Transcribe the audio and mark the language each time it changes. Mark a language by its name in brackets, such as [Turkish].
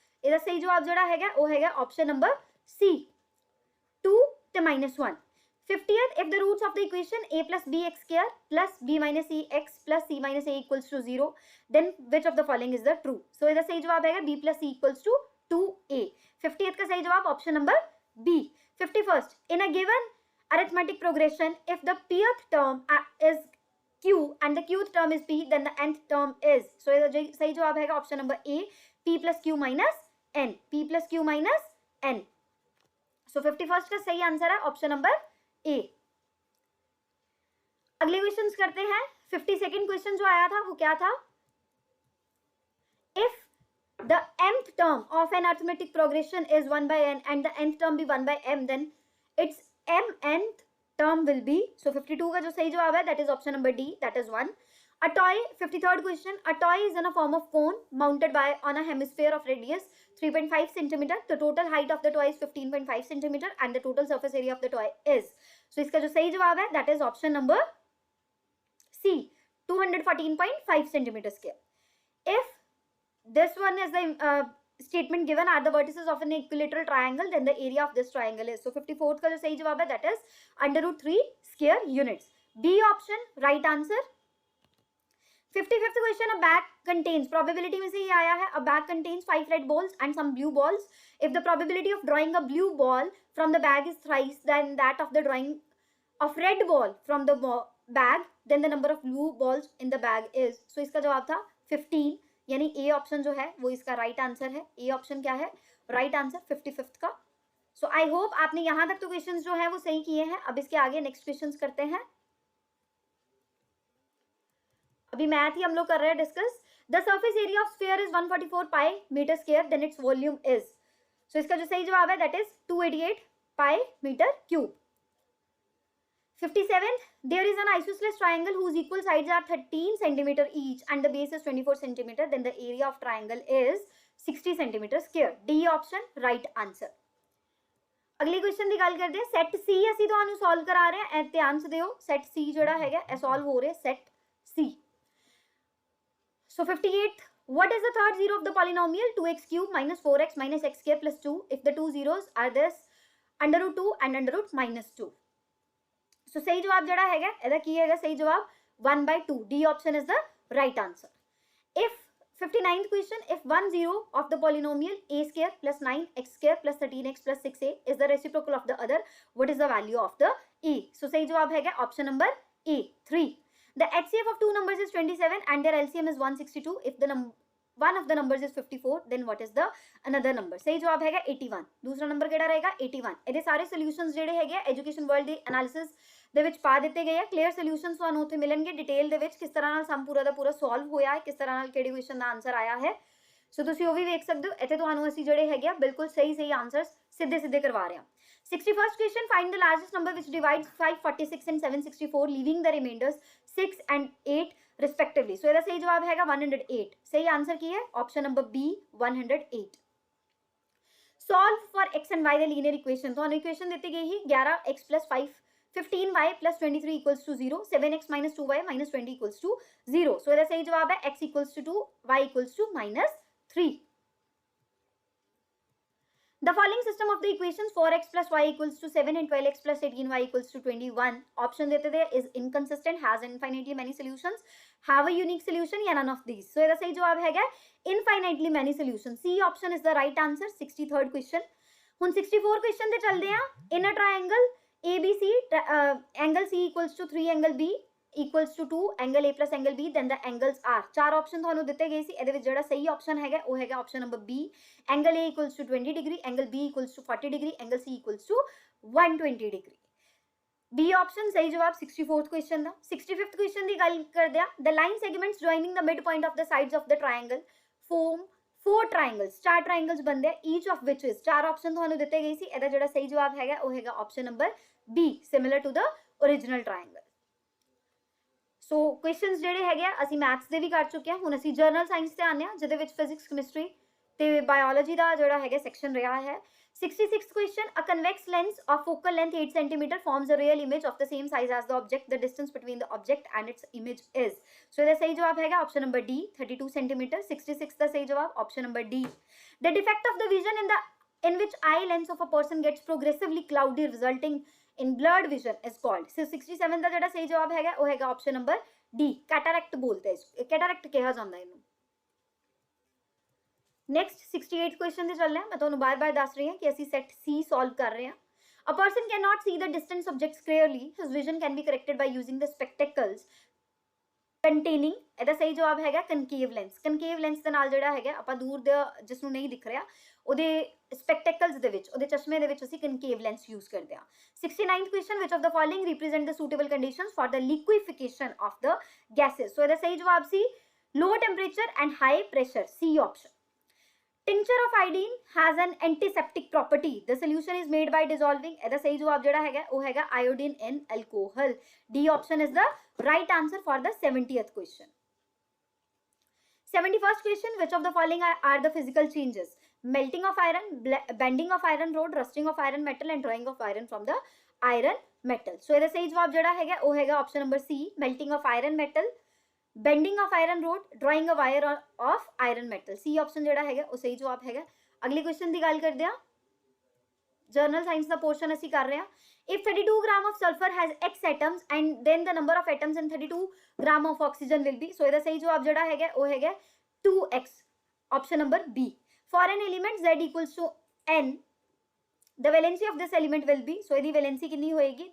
[Punjabi] ਇਹਦਾ ਸਹੀ ਜਵਾਬ ਜਿਹੜਾ ਹੈਗਾ ਉਹ ਹੈਗਾ ਆਪਸ਼ਨ ਨੰਬਰ C, 2 ਤੇ -1। [English] 50th, if the roots of the equation a plus bx square plus b minus cx plus c minus a equals to 0, then which of the following is the true? So [Punjabi] ਇਹਦਾ ਸਹੀ ਜਵਾਬ ਹੈਗਾ [English] b plus c equals to 2a। [Hindi] 50th का सही जवाब option number B। [English] 51st, in a given arithmetic progression, if the pth term is q and the qth term is p, then the nth term is। so [Hindi] ਇਹਦਾ सही जवाब हैगा option number [English] A, p plus q minus n, p plus q minus n। [Hindi] so 51st का सही answer है option number A। अगले questions करते हैं। 52nd क्वेश्चन जो आया था वो क्या था? [English] if the mth term of an arithmetic progression is 1/n and the nth term be 1/m, then its mnth term will be। so 52 [Hindi] का जो सही जवाब है [English] that is option number D, that is 1। a toy, 53rd question, a toy is in a form of cone mounted on a hemisphere of radius 3.5 centimeter। the total height of the toy is 15.5 centimeter and the total surface area of the toy is। so [Hindi] इसका जो सही जवाब है [English] that is option number C, 214.5 centimeter square। if this one is the statement given are the vertices of an equilateral triangle, then the area of this triangle is। so 54th [Hindi] का जो सही जवाब है [English] that is √3 square units। B option right answer। 55th question, a bag contains, probability [Hindi] में से ये आया है, [English] a bag contains 5 red balls and some blue balls। if the probability of drawing a blue ball from the bag is thrice than that of the drawing of red ball from the bag, then the number of blue balls in the bag is। [Hindi] so इसका जवाब था 15, यानी A option जो है वो इसका right answer है। A option क्या है? राइट आंसर 55th का। सो आई होप आपने यहां तक तो क्वेश्चंस जो है वो सही किए हैं। अब इसके आगे नेक्स्ट क्वेश्चंस करते हैं। अभी मैथ ही हम लोग कर रहे हैं [English] Discuss. The surface area of sphere is 144 pi metre square, then its volume is. [Hindi] सो इसका जो सही जवाब है [English] That is 288 pi metre cube. 57th, there is an isosceles triangle whose equal sides are 13 centimeter each and the base is 24 centimeter, then the area of triangle is 60 centimeter square। D option right answer। [Hindi] अगले question की गल करते हैं। [Punjabi] Set सी ਅਸੀਂ ਤੁਹਾਨੂੰ solve ਕਰਾ ਰਹੇ ਹਾਂ, ਧਿਆਨ ਸੇ ਦਿਓ। सेट सी ਜਿਹੜਾ ਹੈਗਾ ਇਹ ਸੋਲਵ ਹੋ ਰਿਹਾ set C. [English] so 58th, what is the third zero of the polynomial 2x cube minus 4x minus x square plus 2 if the two zeros are this √2 and √-2। [Hindi] सो सही जवाब जड़ा है [Punjabi] ਇਹਦਾ ਕੀ ਹੈਗਾ? [Hindi] सही जवाब 1/2। [English] D option is the right answer। if 59th question, if one zero of the polynomial a square plus 9x square plus 13x plus 6a is the reciprocal of the other, what is the value of the a? so [Hindi] सही जवाब है [English] option number A, 3। the HCF of two numbers is 27 and their LCM is 162। if the one of the numbers is 54, then what is the another number? [Hindi] सही जवाब है 81। दूसरा number [Punjabi] ਕਿਹੜਾ ਰਹੇਗਾ? 81। ਇਹਦੇ ਸਾਰੇ ਸੋਲੂਸ਼ਨਸ ਜਿਹੜੇ ਹੈਗੇ ਐਜੂਕੇਸ਼ਨ ਵਰਲਡ ਦੀ ਐਨਾਲਿਸਿਸ ਦੇ ਵਿੱਚ ਪਾ ਦਿੱਤੇ ਗਏ ਆ। ਕਲੀਅਰ ਸੋਲੂਸ਼ਨਸ ਤੁਹਾਨੂੰ ਉੱਥੇ ਮਿਲਣਗੇ ਡਿਟੇਲ ਦੇ ਵਿੱਚ, ਕਿਸ ਤਰ੍ਹਾਂ ਨਾਲ ਸਮ ਪੂਰਾ ਦਾ ਪੂਰਾ ਸੋਲਵ ਹੋਇਆ ਹੈ, ਕਿਸ ਤਰ੍ਹਾਂ ਨਾਲ ਕਿਹੜੀ ਕੁਐਸਚਨ ਦਾ ਆਨਸਰ ਆਇਆ ਹੈ। ਸੋ ਤੁਸੀਂ ਉਹ ਵੀ ਵੇਖ ਸਕਦੇ ਹੋ। ਇੱਥੇ ਤੁਹਾਨੂੰ ਅਸੀਂ ਜਿਹੜੇ ਹੈਗੇ ਆ ਬਿਲਕੁਲ ਸਹੀ ਆਨਸਰਸ ਸਿੱਧੇ ਕਰਵਾ ਰਹੇ ਹਾਂ। [English] 61st question, find the largest number which divides 546 and 764 leaving the remainders 6 and 8 respectively। [Punjabi] so ਇਹਦਾ ਸਹੀ ਜਵਾਬ ਹੈਗਾ 108। ਸਹੀ ਆਨਸਰ ਕੀ ਹੈ? Option number B, 108। [English] solve for x and y the linear equation। [Punjabi] ਤੁਹਾਨੂੰ ਇਕੁਏਸ਼ਨ ਦਿੱਤੀ ਗਈ ਹੀ [English] 11x plus 5 15y plus 23 equals to 0, 7x minus 2y minus 20 equals to 0। so [Punjabi] ਇਹਦਾ ਸਹੀ ਜਵਾਬ ਹੈ [English] x equals to 2, y equals to -3। The following system of the equations 4x plus y equals to 7 and 12x plus 18y equals to 21 option [Hindi] देते थे [English] is inconsistent, has infinitely many solutions, have a unique solution या none of these. So [Punjabi] ਇਹਦਾ ਸਹੀ ਜਵਾਬ ਹੈਗਾ [English] infinitely many solutions. C option is the right answer. 63rd question. [Punjabi] ਹੁਣ 64 question ਤੇ ਚੱਲਦੇ ਆ. [English] In a triangle ABC, angle C equals to 3 angle B equals to 2 angle A plus angle B, then the angles are. [Hindi] चार option [Punjabi] ਤੁਹਾਨੂੰ ਦਿੱਤੇ ਗਏ ਸੀ, ਇਹਦੇ ਵਿੱਚ ਜਿਹੜਾ ਸਹੀ ਆਪਸ਼ਨ ਹੈਗਾ ਉਹ ਹੈਗਾ option number B. [English] angle A equals to 20 degree, angle B equals to 40 degree, angle C equals to 120 degree. B option [Punjabi] ਸਹੀ ਜਵਾਬ [English] 64th question ਦਾ. [Punjabi] 65th question ਦੀ ਗੱਲ ਕਰਦੇ ਆ. [English] The line segments joining the midpoint of the sides of the triangle form 4 triangles. 4 triangles [Hindi] बनते हैं, [English] each of which is. [Punjabi] चार option ਤੁਹਾਨੂੰ ਦਿੱਤੇ ਗਏ ਸੀ, ਇਹਦਾ ਜਿਹੜਾ ਸਹੀ ਜਵਾਬ ਹੈਗਾ ਉਹ ਹੈਗਾ option number B, [English] similar to the original triangle. [Punjabi] So questions ਜਿਹੜੇ ਹੈਗੇ ਆ ਅਸੀਂ ਮੈਥਸ ਦੇ ਵੀ ਕਰ ਚੁੱਕੇ ਹਾਂ. ਹੁਣ ਅਸੀਂ ਜਰਨਲ ਸਾਇੰਸ ਤੇ ਆਉਂਦੇ ਹਾਂ, ਜਿਹਦੇ ਵਿੱਚ ਫਿਜ਼ਿਕਸ, ਕੈਮਿਸਟਰੀ ਤੇ ਬਾਇਓਲੋਜੀ ਦਾ ਜਿਹੜਾ ਹੈਗਾ ਸੈਕਸ਼ਨ ਰਿਹਾ ਹੈ. [English] 66th question. A convex lens of focal length 8 cm forms a real image of the same size as the object. The distance between the object and its image is. So [Punjabi] ਇਹਦਾ ਸਹੀ ਜਵਾਬ ਹੈਗਾ [English] option number D, 32 cm. [Punjabi] 66 ਦਾ ਸਹੀ ਜਵਾਬ option number D. [English] The defect of the vision in which eye lens of a person gets progressively cloudy resulting in blurred vision is called. [Punjabi] So 67 ਦਾ ਜਿਹੜਾ ਸਹੀ ਜਵਾਬ ਹੈਗਾ ਉਹ ਹੈਗਾ option number D, cataract ਬੋਲਦੇ हैं, cataract ਕਿਹਾ ਜਾਂਦਾ ਇਹਨੂੰ. [Hindi] नेक्स्ट 68 क्वेश्चन [Punjabi] ਤੇ ਚੱਲਦੇ ਹਾਂ. ਮੈਂ ਤੁਹਾਨੂੰ ਬਾਰ-ਬਾਰ ਦੱਸ ਰਹੀ ਹਾਂ ਕਿ ਅਸੀਂ ਸੈਟ C ਸੋਲਵ ਕਰ ਰਹੇ ਹਾਂ. [English] A person cannot see the distant objects clearly. His vision can be corrected by using the spectacles containing. [Punjabi] ਇਹਦਾ ਸਹੀ ਜਵਾਬ ਹੈਗਾ concave lens. concave lens ਦੇ ਨਾਲ ਜਿਹੜਾ ਹੈਗਾ ਆਪਾਂ ਦੂਰ ਦੇ ਜਿਸ ਨੂੰ ਨਹੀਂ ਦਿਖ ਰਿਹਾ ਉਹਦੇ spectacles ਦੇ ਵਿੱਚ, ਉਹਦੇ ਚਸ਼ਮੇ ਦੇ ਵਿੱਚ ਅਸੀਂ concave lens use ਕਰਦੇ ਹਾਂ. [English] 69th question. Which of the following represent the suitable conditions for the liquefaction of the gases? So [Punjabi] ਇਹਦਾ ਸਹੀ ਜਵਾਬ ਸੀ [English] low temperature and high pressure. C option. Tincture of iodine has an antiseptic property. The solution is made by dissolving. [Punjabi] ਇਹਦਾ ਸਹੀ ਜਵਾਬ ਜਿਹੜਾ ਹੈਗਾ ਉਹ ਹੈਗਾ [English] iodine in alcohol. D option is the right answer for the 70th question. 71st question. Which of the following are the physical changes? Melting of iron, bending of iron rod, rusting of iron metal and drawing of iron from the iron metal. So [Punjabi] ਇਹਦਾ ਸਹੀ ਜਵਾਬ ਜਿਹੜਾ ਹੈਗਾ ਉਹ ਹੈਗਾ [English] option number C, melting of iron metal, bending of iron rod, drawing a wire of iron metal. [Punjabi] C option ਜਿਹੜਾ ਹੈਗਾ ਉਹ ਸਹੀ ਜਵਾਬ ਹੈਗਾ. ਅਗਲੇ ਕੁਐਸਚਨ ਦੀ ਗੱਲ ਕਰਦੇ ਹਾਂ. ਜਰਨਲ ਸਾਇੰਸ ਦਾ ਪੋਰਸ਼ਨ ਅਸੀਂ ਕਰ ਰਹੇ ਹਾਂ. [English] If 32 gram of sulfur has X atoms and then the number of atoms in 32 gram of oxygen will be. [Punjabi] So ਇਹਦਾ ਸਹੀ ਜਵਾਬ ਜਿਹੜਾ ਹੈਗਾ ਉਹ ਹੈਗਾ 2x, [English] option number B. For an element Z equals to N, the valency of this element will be. [Punjabi] So ਇਹਦੀ valency ਕਿੰਨੀ ਹੋਏਗੀ?